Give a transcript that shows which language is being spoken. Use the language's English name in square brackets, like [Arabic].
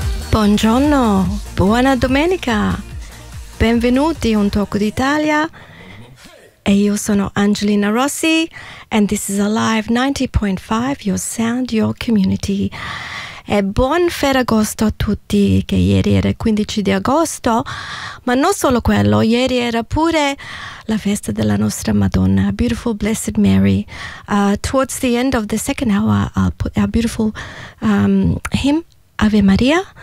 [Italian] Buongiorno, buona domenica, benvenuti a Un Tocco d'Italia. E io sono [English] Angelina Rossi, and this is Alive 90.5, your sound, your community. [Italian] E buon Ferragosto a tutti, che ieri era il 15 di agosto, ma non solo quello, ieri era pure la festa della nostra Madonna, [English] Beautiful Blessed Mary. Towards the end of the second hour, I'll put our beautiful hymn, Ave Maria.